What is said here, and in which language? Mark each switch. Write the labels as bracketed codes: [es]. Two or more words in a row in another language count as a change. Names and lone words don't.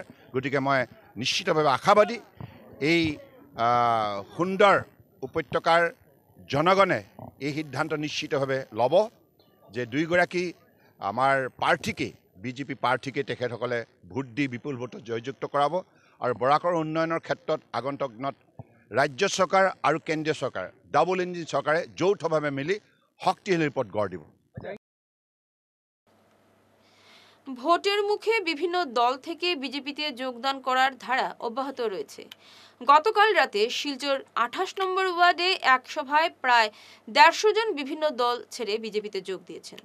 [as] গতিকে মই নিশ্চিতভাৱে আশাবাদী এই সুন্দৰ উপত্যকাৰ জনগণে এই সিদ্ধান্ত নিশ্চিতভাৱে ল'ব যে 2গৰাকী আমাৰ প্ৰাৰ্থীকে বিজেপি প্ৰাৰ্থীকে তেখেতসকলে ভোট দি বিপুল ভোটত জয়যুক্ত কৰাব আৰু বৰাকৰ উন্নয়নৰ ক্ষেত্ৰত আগন্তুক দিনত ৰাজ্য চৰকাৰ আৰু কেন্দ্ৰীয় চৰকাৰ [en] double engine [as] চৰকাৰে যৌথভাৱে মিলি শক্তিশালী পথ গঢ় দিব। [bn] ভোটের মুখে বিভিন্ন দল থেকে বিজেপিতে যোগদান করার ধারা অব্যাহত রয়েছে। গতকাল রাতে শিলচর 28 নম্বর ওয়ার্ডে এক সভায় প্রায় 150 জন বিভিন্ন দল ছেড়ে বিজেপিতে যোগ দিয়েছেন।